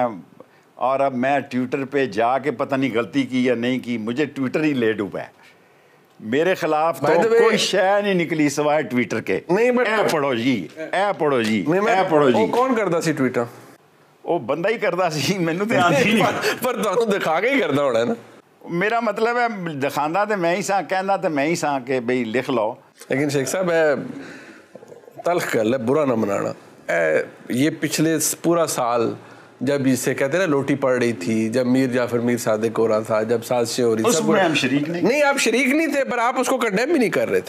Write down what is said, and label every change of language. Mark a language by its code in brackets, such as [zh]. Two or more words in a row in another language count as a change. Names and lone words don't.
[ur] اور اب میں ٹویٹر پہ جا کے پتہ نہیں غلطی کی یا نہیں کی, مجھے ٹویٹر ہی لے ڈوبا ہے. میرے خلاف تو کوئی شے نہیں نکلی سوائے ٹویٹر کے. [pa] اے پڑھو جی, اے پڑھو جی, اے پڑھو جی. کون کرتا سی ٹویٹر؟ وہ بندہ ہی کرتا سی, مینوں تے آندی نہیں, پر تانوں دکھا کے ہی کرنا ہونا ہے نا. میرا مطلب ہے دکھاندا تے میں ہی ساں, کہندا تے میں ہی ساں کہ بھئی لکھ لو. [ur] لیکن شیخ صاحب تلخ گل ہے, برا نہ منانا. یہ پچھلے پورا سال جب اسے کہتے ہیں نا لوٹی پڑ رہی تھی, جب میر جعفر میر صادق ہو رہا تھا, جب سازشیں ہو رہی تھی, اس میں ہم شریک نہیں, آپ شریک نہیں تھے, پر آپ اس کو کنڈیم بھی نہیں کر رہے تھے.